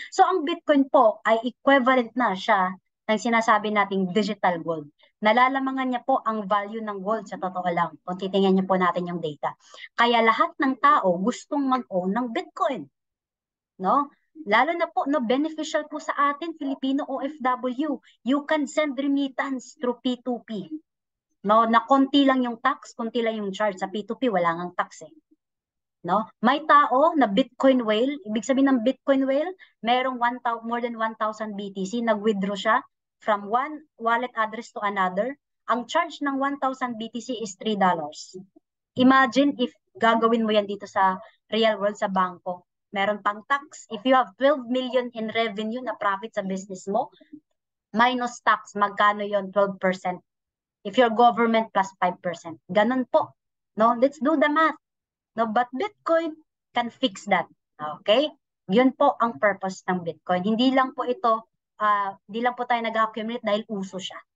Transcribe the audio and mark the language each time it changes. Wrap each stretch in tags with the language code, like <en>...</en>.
<tl>So, ang Bitcoin po ay equivalent na siya ng sinasabi nating digital gold. Nalalamangan niya po ang value ng gold sa totoo lang. Kung titingnan niyo po natin yung data. Kaya lahat ng tao gustong mag-own ng Bitcoin. No? Lalo na po, no, beneficial po sa atin, Filipino OFW.</tl> <en>You can send remittance through P2P.</en> <tl>No, na konti lang yung tax, konti lang yung charge. Sa P2P, wala ngang tax eh. No? May tao na Bitcoin whale, ibig sabihin ng Bitcoin whale, merong more than 1,000 BTC, nag-withdraw siya from one wallet address to another. Ang charge ng 1,000 BTC is $3.</tl> <en>Imagine if</en> <tl>gagawin mo yan dito sa real world, sa bangko. Meron pang tax.</tl> <en>If you have 12 million in revenue</en> <tl>na profit sa business mo,</tl> <en>minus tax,</en> <tl>magkano yon?</tl> <en>12%. If you're government, plus 5%.</en> <tl>Ganun po.</tl> <en>No? Let's do the math. No, but Bitcoin can fix that. Okay?</en> <tl>Yun po ang purpose ng Bitcoin. Hindi lang po ito, hindi lang po tayo nag-accumulate dahil uso siya.</tl>